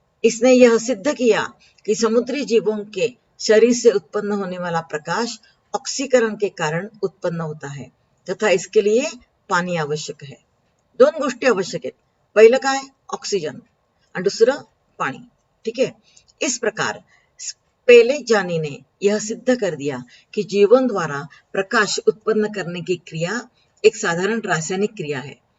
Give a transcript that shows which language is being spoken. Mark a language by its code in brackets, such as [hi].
[hi] इसने यह सिद्ध किया कि समुद्री जीवों के शरीर से उत्पन्न होने वाला प्रकाश ऑक्सीकरण के कारण उत्पन्न होता है तथा इसके लिए पाणी आवश्यक है. [mr] दोन गोष्टी आवश्यक आहेत. पहिलं काय, ऑक्सिजन, आणि दुसरं पाणी. [hi] ठीक है. इस प्रकार स्पेलेजानी ने यह सिद्ध कर दिया कि जीवन द्वारा प्रकाश उत्पन्न करने की क्रिया एक साधारण रासायनिक क्रिया है.